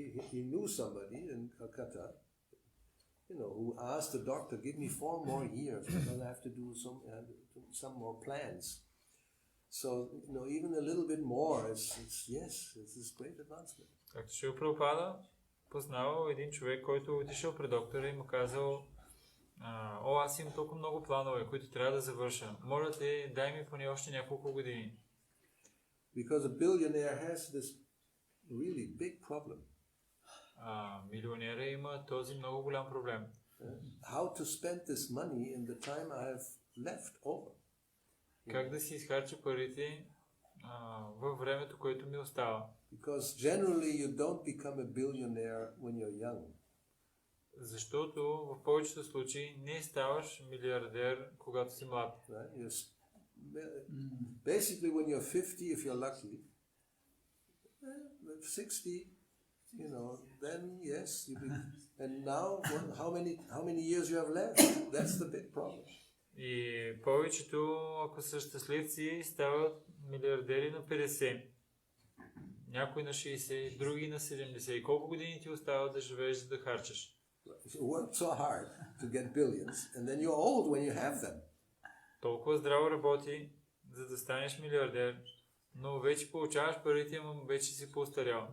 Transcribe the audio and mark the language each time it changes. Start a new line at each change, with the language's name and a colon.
English: He knew somebody in Calcutta, who asked the doctor, give me 4 more years because I have to do some more plans. So, even a little bit more this is great advancement.
Bulgarian: Както Шрила Прабхупада познавал един човек, който отишъл при доктора и му казал, аз имам толкова много планове, които трябва да завърша. Моля те, дай ми поне още няколко години.
English: Because a billionaire has this really big problem.
Bulgarian: Милионера има този много голям проблем.
English: How to spend this money in the time I have left over.
Bulgarian: Как да си изхарча парите във времето, което ми остава.
English: Because generally you don't become a billionaire when you're young.
Bulgarian: Защото в повечето случаи не ставаш милиардер, когато си млад.
English: Right? Basically when you're 50, if you're lucky, 60, then yes, and now how many years you have left? That's the big problem.
Bulgarian: И повечето, ако са щастливци, стават милиардери на 50. Някой на 60, други на 70. И колко години ти остават да живееш, за да харчеш?
English: You work so hard to get billions, and then you're old when you have them.
Bulgarian: Толкова здраво работи, за да станеш милиардер, но вече получаваш парите, но вече си по-остарял.